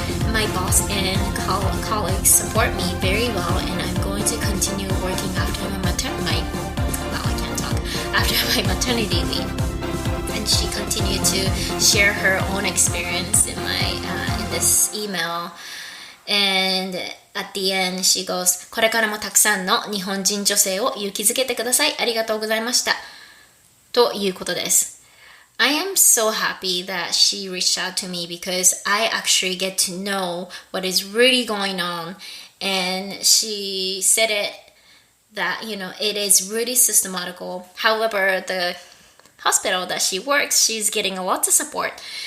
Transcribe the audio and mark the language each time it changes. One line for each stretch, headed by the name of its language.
English: My boss and colleagues support me very well, and I'm going to continue working after my maternity leave. And she continued to share her own experience in this email. And at the end, she goes,
Japanese: これからもたくさんの日本人女性を勇気づけてください。ありがとうございました。ということです。
English: I am so happy that she reached out to me because I actually get to know what is really going on. And she said it that, it is really systematical. However, the hospital that she works, she's getting a lot of support.